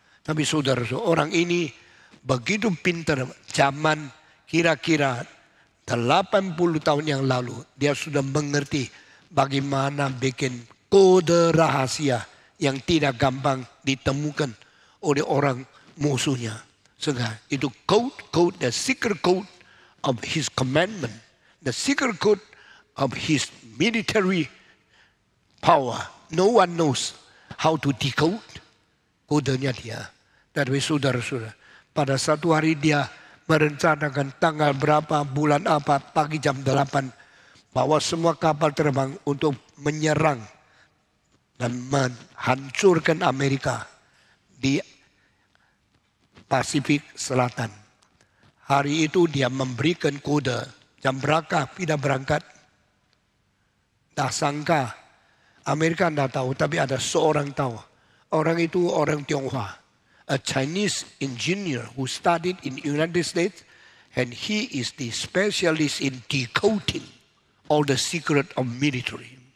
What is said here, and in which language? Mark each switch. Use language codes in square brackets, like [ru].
[id] Tapi saudara, orang ini begitu pintar. Zaman kira-kira 80 tahun yang lalu, dia sudah mengerti bagaimana bikin kode rahasia yang tidak gampang ditemukan oleh orang musuhnya. Sehingga itu [en] code, the secret code of his commandment, the secret code of his military power. No one knows how to decode [id] kodenya dia. Tapi saudara-saudara, pada satu hari dia merencanakan tanggal berapa, bulan apa, pagi jam 8. Bawa semua kapal terbang untuk menyerang dan menghancurkan Amerika di Pasifik Selatan. Hari itu dia memberikan kode jam berapa tidak berangkat. Tak sangka Amerika tidak tahu, tapi ada seorang tahu. Orang itu orang Tionghoa. [en] A Chinese engineer who studied in United States, and he is the specialist in decoding all the secret of military.